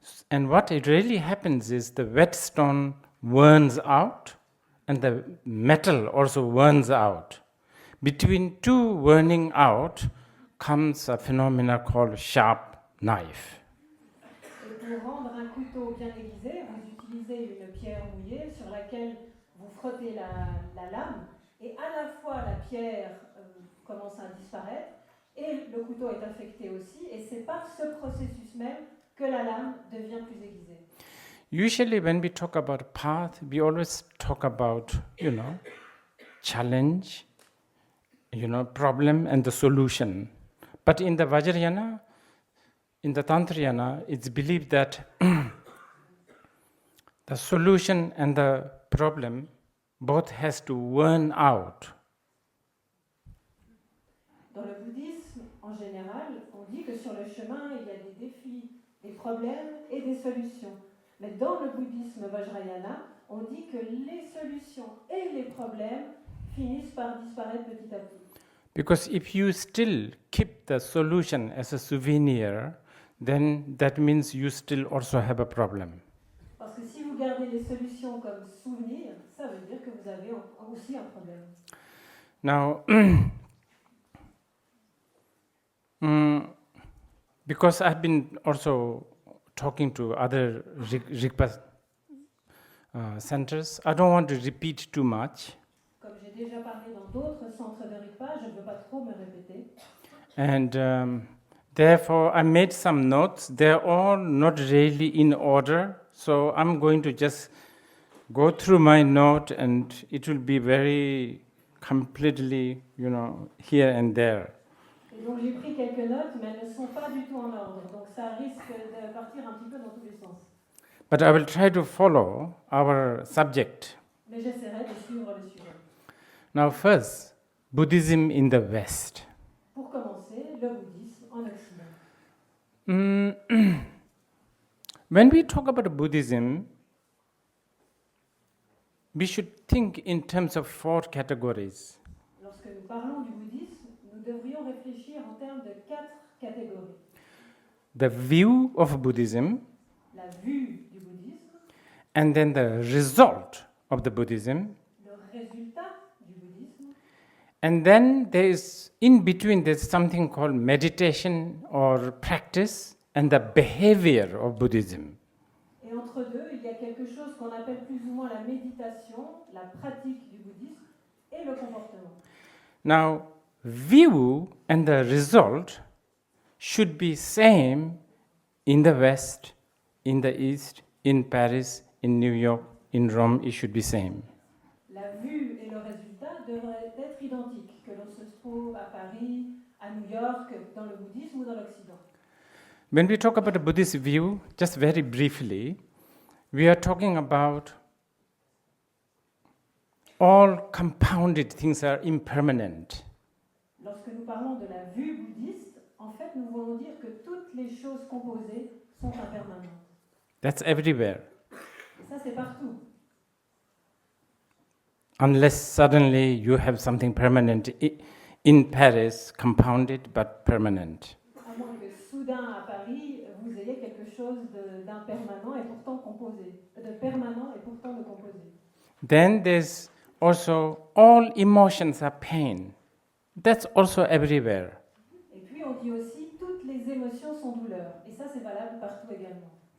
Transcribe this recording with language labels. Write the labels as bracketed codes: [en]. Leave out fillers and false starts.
[en] And what it really happens is the whetstone burns out and the metal also burns out. Between two burning out comes a phenomena called sharp knife. [fr] Et pour rendre un couteau bien aiguisé, vous utilisez une pierre mouillée sur laquelle vous frottez la lame, et à la fois la pierre commence à disparaître et le couteau est affecté aussi, et c'est par ce processus même que la lame devient plus aiguisée. [en] Usually when we talk about path, we always talk about, challenge, problem and the solution. But in the Vajrayana, in the Tantrayana, it's believed that the solution and the problem both has to burn out. [fr] Dans le bouddhisme, en général, on dit que sur le chemin, il y a des défis, des problèmes et des solutions. Mais dans le bouddhisme Vajrayana, on dit que les solutions et les problèmes finissent par disparaître petit à petit. [en] Because if you still keep the solution as a souvenir, then that means you still also have a problem. [fr] Parce que si vous gardez les solutions comme souvenir, ça veut dire que vous avez aussi un problème. [en] Now, because I've been also talking to other Rigpa centers, I don't want to repeat too much. [fr] Comme j'ai déjà parlé dans d'autres centres de Rigpa, je ne veux pas trop me répéter. [en] And therefore, I made some notes. They're all not really in order, so I'm going to just go through my note, and it will be very completely, here and there. [fr] Et donc j'ai pris quelques notes, mais elles ne sont pas du tout en ordre. Donc ça risque de partir un petit peu dans tous les sens. [en] But I will try to follow our subject. [fr] Mais j'essaierai de suivre le sujet. [en] Now first, Buddhism in the West. [fr] Pour commencer, le bouddhisme en Occident. [en] When we talk about Buddhism, we should think in terms of 4 categories. [fr] Lorsque nous parlons du bouddhisme, nous devrions réfléchir en termes de 4 catégories. [en] The view of Buddhism, [fr] La vue du bouddhisme, [en] and then the result of the Buddhism, [fr] le résultat du bouddhisme, [en] and then in between there's something called meditation or practice and the behavior of Buddhism. [fr] et entre deux, il y a quelque chose qu'on appelle plus ou moins la méditation, la pratique du bouddhisme et le comportement. [en] Now, view and the result should be same in the West, in the East, in Paris, in New York, in Rome, it should be same. [fr] La vue et le résultat devraient être identiques, que l'on se trouve à Paris, à New York, dans le bouddhisme ou dans l'Occident. [en] When we talk about a Buddhist view, just very briefly, we are talking about all compounded things are impermanent. [fr] Lorsque nous parlons de la vue bouddhiste, en fait, nous voulons dire que toutes les choses composées sont impermanentes. [en] That's everywhere. [fr] Et ça, c'est partout. [en] Unless suddenly you have something permanent in Paris, compounded but permanent. [fr] À moins que soudain, à Paris, vous ayez quelque chose d'impermanent et pourtant composé. De permanent et pourtant de composé. [en] Then there's also all emotions are pain. That's also everywhere. [fr] Et puis, on dit aussi toutes les émotions sont douleurs. Et ça, c'est valable partout également.